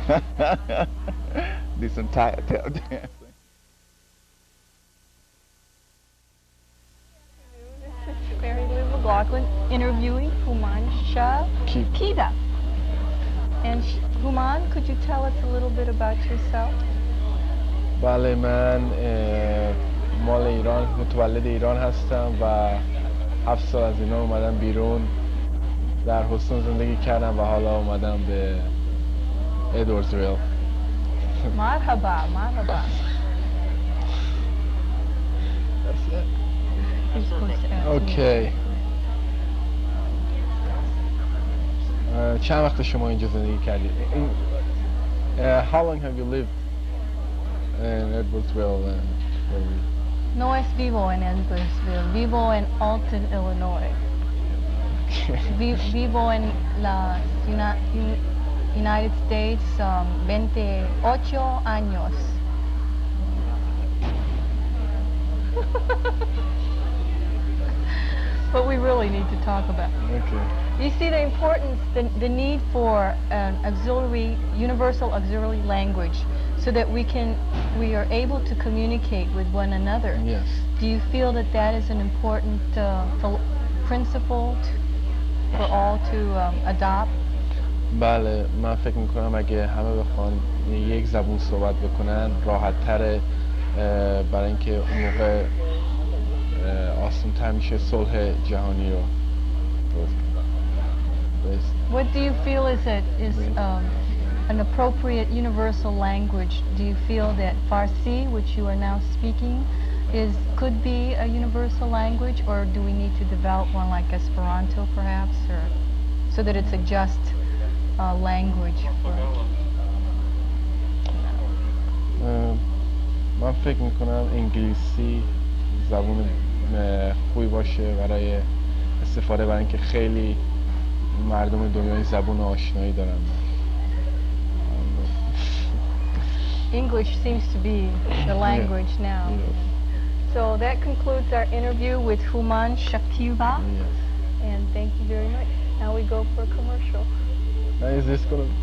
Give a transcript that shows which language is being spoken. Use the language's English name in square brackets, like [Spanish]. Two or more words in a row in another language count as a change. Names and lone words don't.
[English] Do some tap dancing. This is Mary Lou McLaughlin interviewing Human Shakida. And Human, could you tell us a little bit about yourself? [Persian] بله من مال ایران متولد ایران هستم و 7 سال از ایران اومدم بیرون در هوستون زندگی کردم و حالا اومدم به ادواردزویل. مرحبا. اوکی. چند وقت شما اینجا زندگی کردید؟ [English] How long have you lived in Edwardsville? [Spanish] No es vivo en Edwardsville, vivo en Alton, Illinois. Vivo en la United States 28 años. [English] But we really need to talk about it. Okay. You see the importance, the need for an universal auxiliary language, so that we are able to communicate with one another. Yes. Do you feel that that is an important principle for all to adopt? [Persian] بله من فکر میکنم اگه همه بخوان یک زبون صحبت بکنن راحت تره برای اینکه اون موقع آسان تر میشه صلح جهانی رو. [English] What do you feel is an appropriate universal language? Do you feel that Farsi, which you are now speaking, could be a universal language, or do we need to develop one like Esperanto perhaps, or so that it's a just language for [Persian] من فکر میکنم انگلیسی زبون خوبی باشه برای استفاده، برای اینکه خیلی مردم دنیای زبون آشنایی دارن. [English] English seems to be the language now. So that concludes our interview with Human Shakiba. And thank you very much. Now we go for a commercial. Now is this going to...